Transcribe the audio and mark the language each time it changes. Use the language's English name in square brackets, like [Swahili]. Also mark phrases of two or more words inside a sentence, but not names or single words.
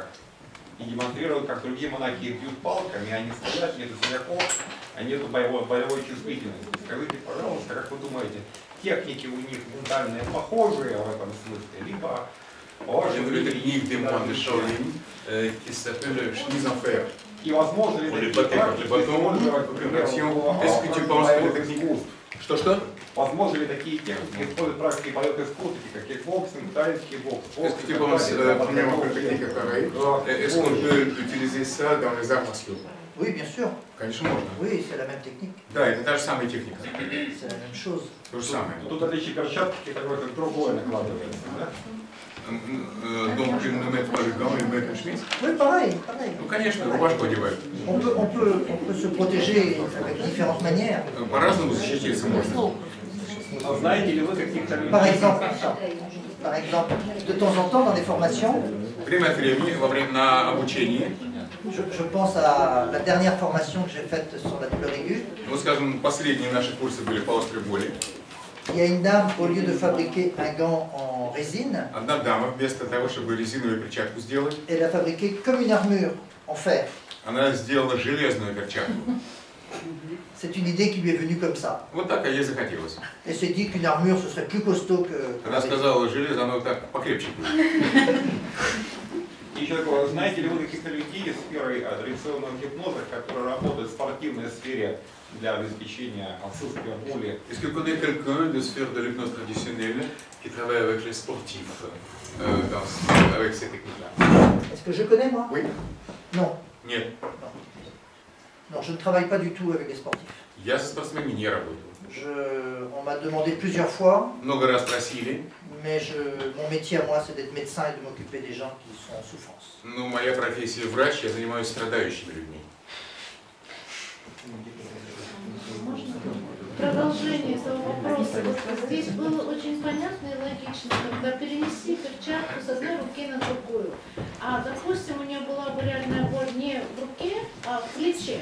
[Russian] И демонстрируют, как другие монахи их бьют палками, они стоят, нету синяков, а нету боевой чувствительности. Скажите, пожалуйста, как вы думаете, техники у них ментальные похожие в этом смысле, либо [French] J'ai vu une technique des moines de Shaolin qui s'appelle chemise en fer. [Russian] и возможно ли [French] On les [Russian] такие [French] battait как les [Russian] практики [French] бâtons. [Russian] использовать, например, [French] Est-ce que tu penses que les techniques... [Russian] Что-что? возможно ли такие техники использовать практики боевых искусств, как кикбоксинг, тайский бокс? [French] Est-ce que tu penses, premièrement, que la technique est pareille? Est-ce qu'on peut utiliser ça dans les arts martiaux? Oui, bien sûr. [Russian] Конечно, можно. [French] Oui, c'est la même technique. [Russian] Да, это та же самая техника. [French] C'est la même chose. [Russian] То же самое. Тут отличие перчатки, такое как другое накладывается, да? [French] Donc, ne mettre pas le gant et mettre une chemise? Oui, pareil, pareil. [Russian] Ну, конечно, рубашку одевают. [French] On peut se protéger avec différentes manières. [Russian] По-разному защититься можно. А знаете ли вы каких-то [French] Par exemple, de temps en temps, dans des formations, [Russian] Время от времени, во время на обучении, [French] Je pense à la dernière formation que j'ai faite sur la douleur aiguë. [Russian] Ну, скажем, последние наши курсы были по острой боли. [French] Il y a une dame, au lieu de fabriquer un gant en résine, [Russian] Одна дама, вместо того, чтобы резиновую перчатку сделать, [French] elle a fabriqué comme une armure en fer. [Russian] она сделала железную перчатку. [French] C'est une idée qui lui est venue comme ça. [Russian] Вот так ей захотелось. [French] Elle s'est dit qu'une armure, ce serait plus costaud que... [Russian] Она сказала, железо, оно так покрепче будет. И еще такое, знаете ли вы каких-то людей из сферы традиционного гипноза, которые работают в спортивной сфере для обеспечения отсутствия боли? [French] Est-ce que vous connaissez quelqu'un de sphère de l'hypnose traditionnelle qui travaille avec les sportifs, avec ces techniques-là? Est-ce que je connais, moi? Oui. Non. [Russian] Нет. [French] Non, je ne travaille pas du tout avec les sportifs. [Russian] Я со спортсменами не работаю. [French] On m'a demandé plusieurs fois, [Russian] Много раз просили, [French] mais mon métier à moi, c'est d'être médecin et de m'occuper des gens qui sont en souffrance. [Russian] но моя профессия врач, я занимаюсь страдающими людьми. Продолжение этого вопроса. Вот здесь было очень понятно и логично, когда перенести перчатку с одной руки на другую. А, допустим, у нее была бы реальная боль не в руке, а в плече.